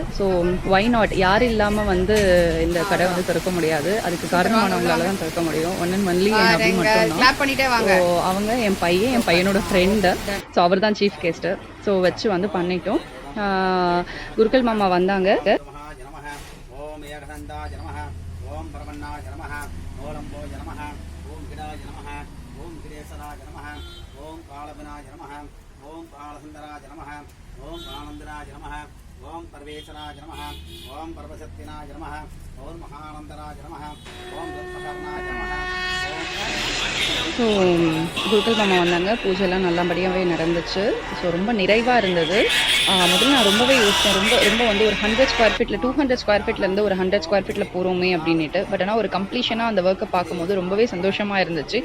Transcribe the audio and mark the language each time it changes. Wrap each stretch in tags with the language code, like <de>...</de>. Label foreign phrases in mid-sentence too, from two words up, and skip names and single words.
<en>so why not,</en> <ta>யார் இல்லாமல் வந்து இந்த கடை வந்து திறக்க முடியாது. அதுக்கு காரணமானவங்களால தான் திறக்க முடியும்.</ta> <en>one and only</en> <ta>மட்டும். ஸோ அவங்க என் பையனோட ஃப்ரெண்டு. ஸோ அவர் தான்</ta> <en>chief guest.</en> <ta>ஸோ வச்சு வந்து பண்ணிட்டோம். குருக்கள் மாமா வந்தாங்க.</ta> <sa>ओम कालसुंदराय नमः, ओम आनंदराय नमः, ओम परमेश्वराय नमः, ओम परमशक्तिनाय नमः, ओम महानंदराय नमः, ओम दुर्पकरणाय नमः.</sa> <ta>ஸோ குருக்கள் மாமா வந்தாங்க. பூஜைலாம் நல்லபடியாகவே நடந்துச்சு. ஸோ ரொம்ப நிறைவாக இருந்தது. முதல்ல நான் ரொம்பவே யோசித்தேன். ரொம்ப வந்து ஒரு 100</ta> <en>square feet</en> <ta>200</ta> <en>square feet</en> <ta>ஒரு 100</ta> <en>square feet</en> <ta>போகிறோமே அப்படின்ட்டு. பட் ஆனால் ஒரு கம்ப்ளீஷனாக அந்த ஒர்க்கை பார்க்கும்போது ரொம்பவே சந்தோஷமாக இருந்துச்சு.</ta>